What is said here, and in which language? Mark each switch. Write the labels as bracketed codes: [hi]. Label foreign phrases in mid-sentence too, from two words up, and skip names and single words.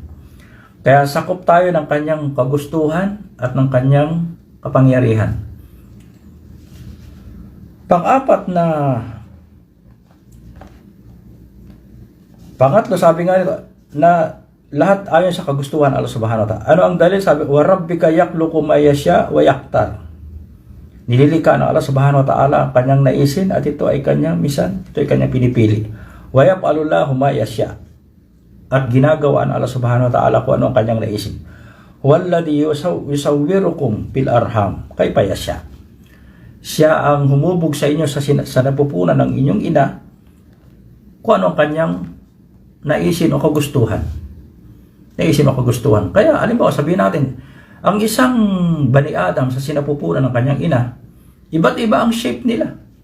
[tl] Kaya sakop tayo ng kanyang kagustuhan at ng kanyang kapangyarihan. Pangatlo, sabi nga nito, na lahat ayon sa kagustuhan Allah [ar] سبحانه وتعالى. [tl] Ano ang dalil? Sabi, [ar] وربك يخلق ما يشاء ويختار. [tl] Nililikha ng Allah [ar] سبحانه وتعالى [tl] ang kanyang naisin at ito ay kanyang pinipili. [ar] ويفعل الله ما يشاء. [tl] At ginagawa ng Allah [ar] سبحانه وتعالى [tl] kung ano ang kanyang naisin. [ar] والذي يصوركم في الأرحام كيف يشاء. [tl] Siya ang humubog sa inyo sa napupunan ng inyong ina kung ano ang kanyang naisin o kagustuhan. Kaya halimbawa sabihin natin, ang isang [ar] بني آدم [tl] sa sinapupunan ng kanyang ina, iba't iba ang shape nila.